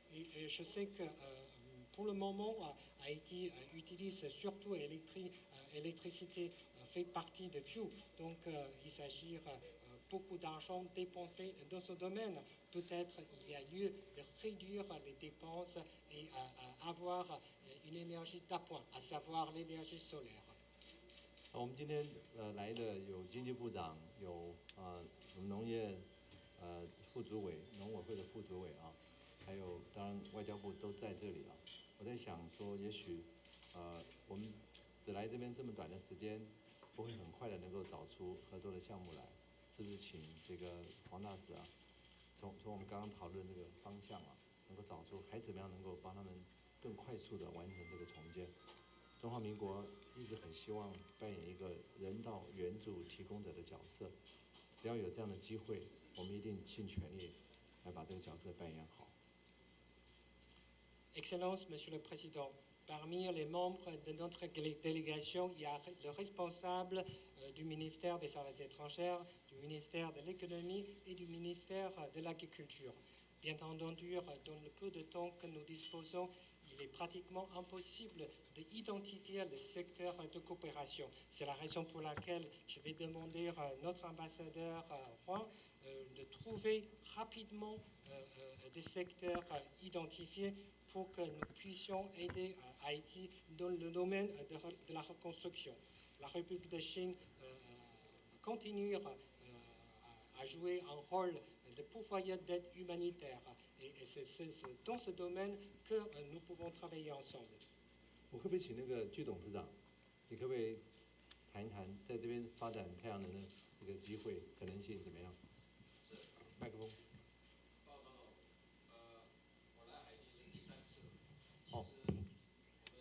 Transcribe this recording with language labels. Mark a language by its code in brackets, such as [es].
[fr] Et je sais que pour le moment, Haïti utilise surtout l'électricité, fait partie de Fuel. Donc, il s'agit beaucoup d'argent dépensé dans ce domaine. Peut-être il y a lieu de réduire les dépenses et avoir une énergie d'appoint, à savoir l'énergie solaire. [zh] 我们今天来的有经济部长，有农业副主委、农委会的副主委还有当然外交部都在这里我在想说，也许我们只来这边这么短的时间，不会很快的能够找出合作的项目来，是不是请这个黄大使从我们刚刚讨论这个方向能够找出还怎么样能够帮他们更快速的完成这个重建。中华民国一直很希望扮演一个人道援助提供者的角色，只要有这样的机会，我们一定尽全力来把这个角色扮演好。 [fr] Excellence, Monsieur le Président, parmi les membres de notre délégation, il y a le responsable du ministère des Affaires étrangères, du ministère de l'économie et du ministère de l'agriculture. Bien entendu, dans le peu de temps que nous disposons, il est pratiquement impossible d'identifier le secteur de coopération. C'est la raison pour laquelle je vais demander à notre ambassadeur Juan de trouver rapidement des secteurs identifiés pour que nous puissions aider Haïti dans le domaine de la reconstruction. La République de Chine continuer à jouer un rôle de pourvoyeur d'aide humanitaire. Et c'est dans ce domaine que nous pouvons travailler ensemble. [zh] 我可不可以请那个居董事长，你可不可以谈一谈在这边发展太阳能的这个机会可能性怎么样？麦克风。我来海地是第3次，其哦